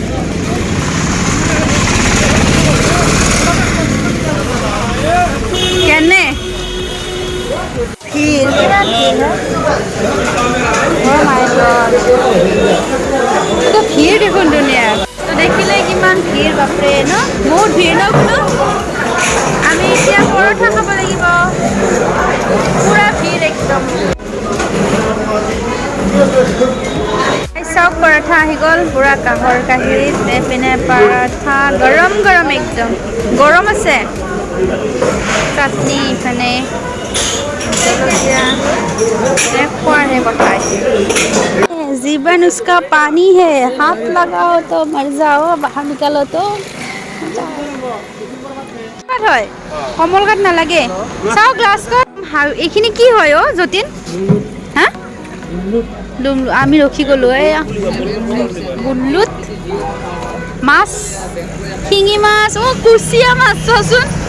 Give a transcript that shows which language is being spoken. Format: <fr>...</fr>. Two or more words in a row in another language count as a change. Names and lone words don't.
<as>কেনে ভিৰ ভিৰ দেখোন ধুনীয়া তো দেখিলে কিমান ভিৰ বাপৰে ন বহুত ভিৰ ন কোনো আমি এতিয়া পৰঠা খাব লাগিব পুৰা ভিৰ একদম চাওক পৰঠা আহি গ'ল পুৰা কাঁহৰ কাঁহীত এইপিনে পৰঠা গৰম গৰম একদম গৰম আছে চাটনি ইফালে</as> <hi>खौर है बताइए जीवन उसका पानी है हाथ लगाओ तो मर जाओ बाहर निकालो तो</hi> <as>হয় কমল কাট নালাগে চাও গ্লাস কাট এইখিনি কি হয় ও যতিন হা আমি ৰখি গলো এয়া গুল্লুত মাছ শিঙি মাছ ও কুচিয়া মাছ চোন</as>